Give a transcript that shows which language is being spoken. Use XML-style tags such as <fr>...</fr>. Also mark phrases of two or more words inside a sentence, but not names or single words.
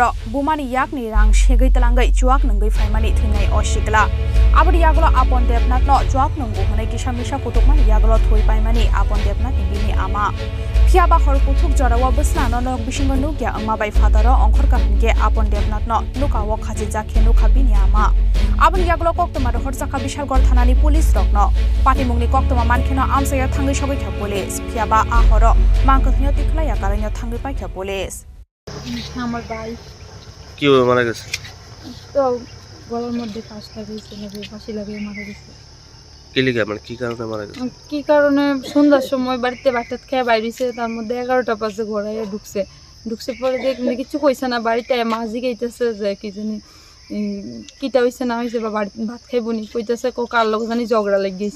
<trp>बुमानि याकनि रां सेगै तलांगै जुवाक नंगै फाइमानि थैनाय असिगला आबरि यागलो आपन देबनाथनो जुवाक नंगौ हनै किसा मिसा कुटुकमानि यागलो थै पाइमानि आपन देबनाथनि बिनि आमा फियाबा हर कुथुक जरावा बस्लानो नक बिसिंग नुग्या अंमाबाय फादारो अंखर काहनगे आपन देबनाथनो नुकाव खाजि जाखे नुखा बिनि आमा आबनि यागलो कक्तमा हरजाखा बिशालगढ़ थानानि पुलिस रकनो पाटिमुंनि कक्तमा मानखेनो आमसाया थांगै सबैखा पुलिस फियाबा आहर मांकथनियो तिखलाया कारानियो थांगै पाइखा पुलिस</trp> <bn>আমার ভাই কি মারা গেছে? তো গলার মধ্যে ফাঁস লাগিয়েছে, ফাঁসি লাগিয়ে মারা গেছে। কি লিগা মানে কি কারণে মারা গেছে? কি কারণে সন্ধ্যার সময় বাড়িতে ভাত খেয়ে বাইরেছে, তার মধ্যে 11টা বাজে ঘোরাইয়া ঢুকছে পরে দেখলে কিছু কইছে না, বাড়িতে মাঝি গাইতেছে যে কি জানি কিটা হয়েছে না হয়েছে বা বাড়িতে ভাত খাইব নি, কইতেছে কার লোক জানি ঝগড়া লেগে গেছে।</bn>